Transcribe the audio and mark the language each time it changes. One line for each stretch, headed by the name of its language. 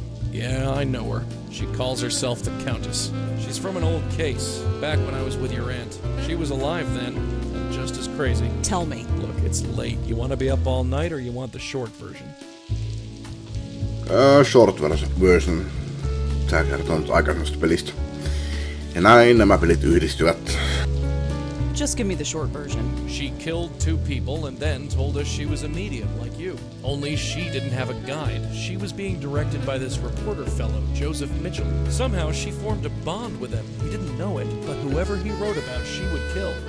English: Yeah, I know her. She calls herself the Countess. She's from an old case, back when I was with your aunt. She was alive then, and just as crazy. Tell me. Look, it's late. You want to be up all night, or you want the short version? Short version.
Finnish: Tää kertoo nyt aikaisemmasta pelistä. Ja näin nämä pelit yhdistyvät.
English: Just give me the short version. She killed 2 people and then told us she was a medium like you. Only she didn't have a guide. She was being directed by this reporter fellow, Joseph Mitchell. Somehow she formed a bond with him. He didn't know it, but whoever he wrote about, she would kill.